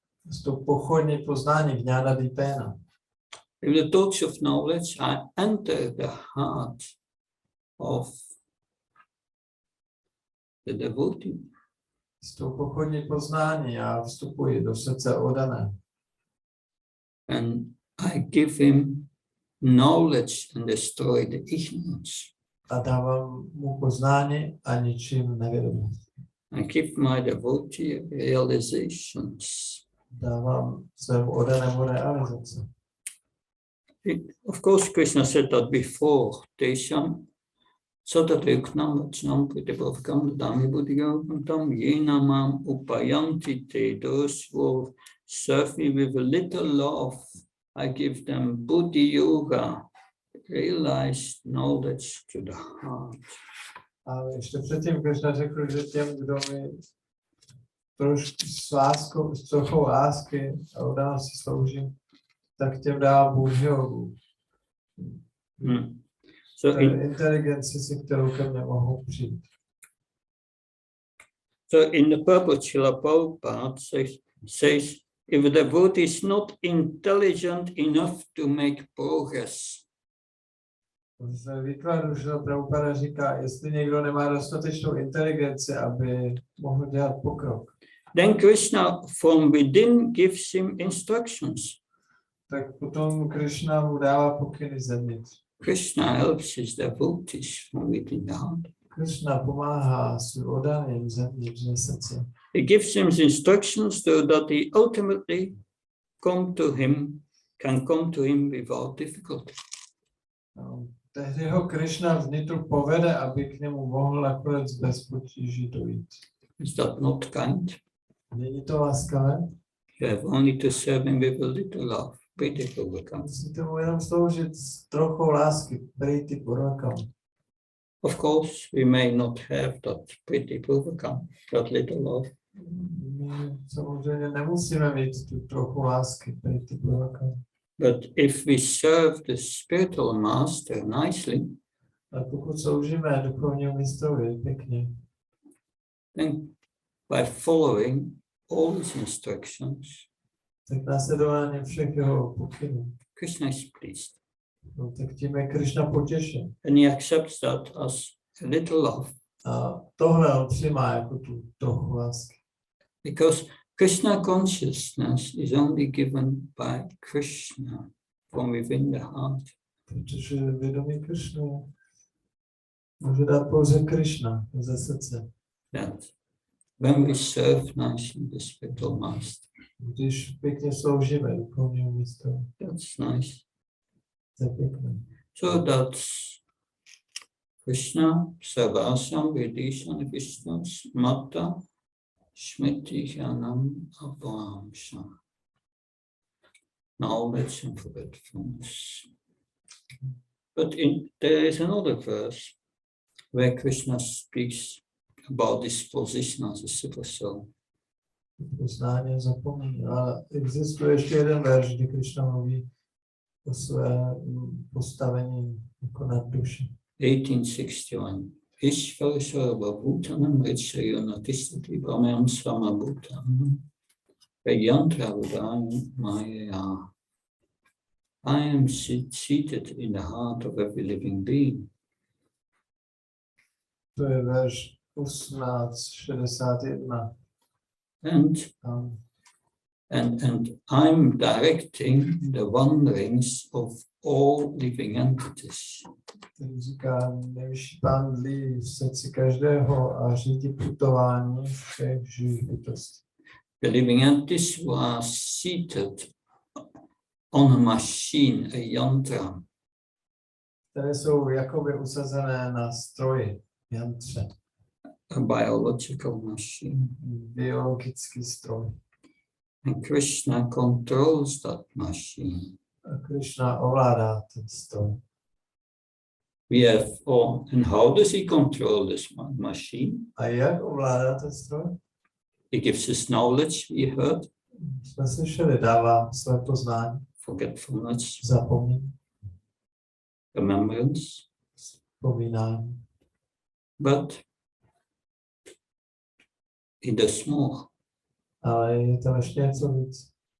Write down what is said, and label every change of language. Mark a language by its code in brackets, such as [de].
[cs] S tou pochodní poznání [sa] jnanatipena. [en] With the thoughts of knowledge, I enter the heart of the devotee. [cs] S tou pochodní poznání já vstupuji do srdce odané. [en] And I give him knowledge and destroy the ignorance. [cs] A dávám mu poznání a ničím nevědomost. [en] I give my devotee realizations. [cs] Dávám svému odanému realizaci. [en] Of course, Krishna said that before. [sa] Tesham Satatreknam vachnam pritipavkam dami buddhigam yenamam upayanti te. [en] Those who serve me with a little love, I give them buddhi yoga, realized knowledge to the heart. [cs] A ještě předtím Krishna řekl, že těm, kdo mi trošku s trochou lásky a oddanosti slouží, tak těm dává buddhi yogu. [en] So [cs] inteligenci, si kterou ke mně mohou přijít. [en] So in the purport, Srila Prabhupada says, if the devotee is not intelligent enough to make progress, [cs] V výkladu Srila Prabhupada říká, jestli někdo nemá dostatečnou inteligenci, aby mohl dělat pokrok, [en] then Krishna from within gives him instructions. [cs] tak potom Krishna mu dává pokyny zevnitř. [en] Krishna helps his devotees from within the heart. [cs] Krishna pomáhá svým oddaným zevnitř ze srdce. [en] He gives him instructions so that he ultimately can come to him without difficulty. [cs] Tehdy ho Krishna vnitru povede, aby k němu mohl nakonec bez potíží dojít. [en] Is that not kind? [cs] Není to laskavé? [en] You have only to serve him with a little love. [sa] Priti purvakam. [cs] Musíte mu jenom sloužit s trochou lásky. [sa] Priti purvakam. [en] Of course, we may not have that priti purvakam, that little love. [cs] My samozřejmě nemusíme mít tu trochu lásky. [sa] Priti purvakam. [en] But if we serve the spiritual master nicely, [cs] A pokud sloužíme duchovnímu mistrovi pěkně, [en] then by following all his instructions, [cs] tak následování všech jeho pokynů, [en] Krishna is pleased. [cs] no, tak tím je Krishna potěšen. [en] And he accepts that as a little love. [cs] A tohle on přijímá jako tu trochu lásky. [en] Because Krishna consciousness is only given by Krishna from within the heart. [cs] Protože vědomí Krishna může dát pouze Krishna ze srdce. [en] That when we serve nicely the spiritual master, [cs] Když pěkně sloužíme duchovnímu mistrovi, [en] that's nice. [cs] to je pěkné. [en] So that's Krishna, [sa] Sarvasam, Vedishan, Vishnas, Mata, Smriti, Jnanam, Abhamsam. [en] Knowledge and forgetfulness. But there is another verse where Krishna speaks about this position as a super soul. [cs] Poznání zapomíná. Ale existuje ještě jeden verš, kdy Krishna mluví o své postavení jako nad duši. [sa] 1861. Ishvara sarva bhutanam ritsayana tistati brahmam sama bhutanam vayantra vudani maya. [en] I am seated in the heart of every living being. [cs] To je verš 1861. [en] And And I'm directing the wanderings of all living entities. [cs] Který říká, nejvyšší pán dlí v srdci každého a řídí putování všech živých bytostí. [en] The living entities who are seated on a machine, a yantra, [cs] Které jsou jakoby usazené na stroji, jantře, [en] a biological machine. [cs] biologický stroj. [en] And Krishna controls that machine. [cs] A Krishna ovládá ten stroj. [en] We have, and how does he control this machine? [cs] A jak ovládá ten stroj? [en] He gives us knowledge, we heard, [cs] Jsme slyšeli, dává své poznání, [en] forgetfulness, [cs] zapomnění, [en] remembrance, [cs] vzpomínání. [en] but he does more. [cs] Ale je tam ještě něco víc.